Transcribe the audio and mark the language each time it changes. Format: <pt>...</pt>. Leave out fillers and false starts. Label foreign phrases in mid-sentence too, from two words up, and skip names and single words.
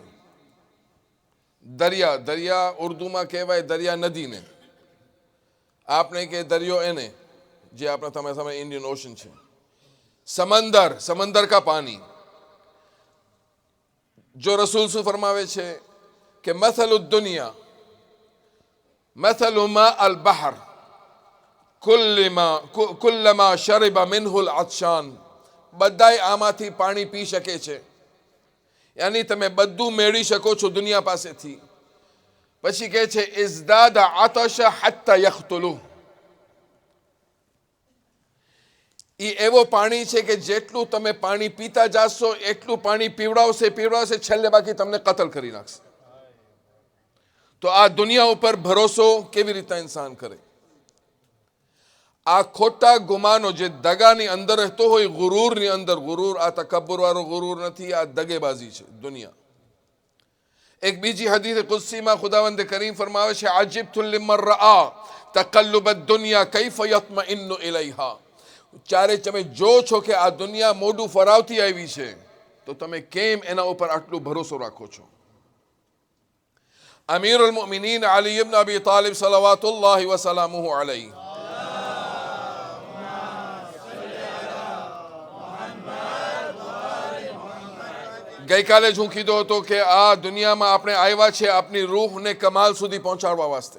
<gu>દરિયા, દરિયા ઉર્દૂ મેં કહેવાય દરિયા નદી ને, આપને કે દરિયો એને જે અપના તમે સામે</gu> <en>Indian Ocean</en> <gu>છે. સમંદર, સમંદર કા પાની, જો રસૂલ સુ ફરમાવે છે કિ</gu> <ar>مثل الدنيا مثل ماء البحر كلما شرب منه العطشان,</ar> <gu>બધાય આમાંથી પાની પી શકે છે. યાની તમે બધું મેળવી શકો છો દુનિયા પાસેથી. પછી કહે છે</gu> <ar>ازداد عطش حتى يقتله,</ar> <gu>ઈ એવો પાણી છે કે જેટલું તમે પાણી પીતા જાશો એટલું પાણી પીવડાવશે પીવડાવશે, છેલ્લે બાકી તમને કત્લ કરી નાખશે. તો આ દુનિયા ઉપર ભરોસો કેવી રીતે ઇંસાન કરે? આ ખોટા ગુમાનો જે દગાની અંદર રહેતો હોય, ગુરૂરની અંદર, ગુરૂર આ તકબ્બુર વાળો ગુરૂર નથી, આ દગેબાજી છે દુનિયા. એક બીજી હદીસ કુદસી મેં ખુદાવંદ કરીમ ફરમાવે છે,</gu> <ar>عجبت لمن رأى تقلب الدنيا كيف يطمئن إليها.</ar> <gu>चारे તમે જો છો કે આ દુનિયા મોઢું ફરાવતી આવી છે, તો તમે કેમ એના ઉપર આટલું ભરોસો રાખો છો? અમીરુલ મુમિનીન અલી ઇબ્ન અબી તાલિબ</gu> <ar>صلوات الله وسلامه عليه,</ar> <gu>ગઈકાલે જ હું કીધો હતો કે આ દુનિયામાં આપણે આવ્યા છે આપની રૂહને કમાલ સુધી પહોંચાડવા વાસ્તે.</gu>